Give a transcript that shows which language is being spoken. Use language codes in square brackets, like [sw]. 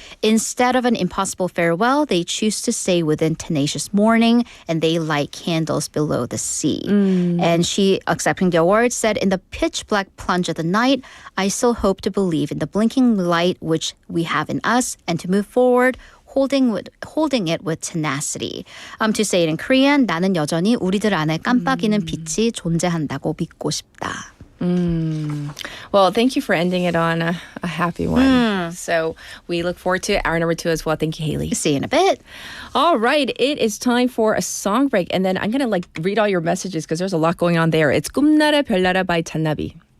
[en] Instead of an impossible farewell, they choose to stay within tenacious mourning, and they light candles below the sea. And she, accepting the award, said, in the pitch black plunge of the night, I still hope to believe in the blinking light which we have in us and to move forward holding it with tenacity. To say it in Korean, [ko] 나는 여전히 우리들 안에 깜빡이는 빛이 존재한다고 믿고 싶다. [en] Well, thank you for ending it on a happy one. So we look forward to hour number 2 as well. Thank you, Haley. See you in a bit. All right, it is time for a song break. And then I'm going to read all your messages because there's a lot going on there. It's 꿈나라 별나라 by 잔나비.